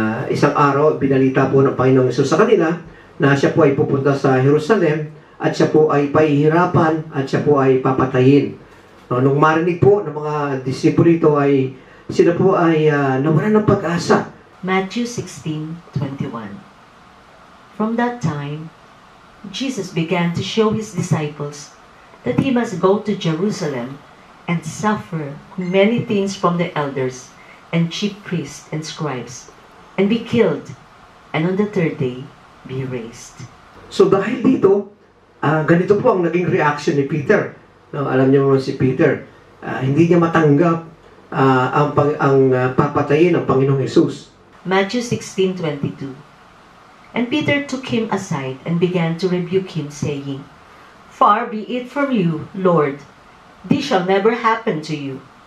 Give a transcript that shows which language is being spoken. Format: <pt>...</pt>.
<tl>Isang araw, binalita po ng Panginoong Hesus sa kanila na siya po ay pupunta sa Jerusalem at siya po ay pahihirapan at siya po ay papatayin. Nung marinig po ng mga disipulo ito ay sila po ay nawalan ng pag-asa.</tl> <en>Matthew 16:21. From that time, Jesus began to show his disciples that he must go to Jerusalem and suffer many things from the elders and chief priests and scribes, and be killed, and on the third day be raised.</en> <tl>So dahil dito, ganito po ang naging reaction ni Peter. No, alam niyo naman si Peter, hindi niya matanggap ang papatayin ng Panginoong Hesus.</tl> <en>Matthew 16:22. And Peter took him aside and began to rebuke him, saying, Far be it from you, Lord, this shall never happen to you.</en>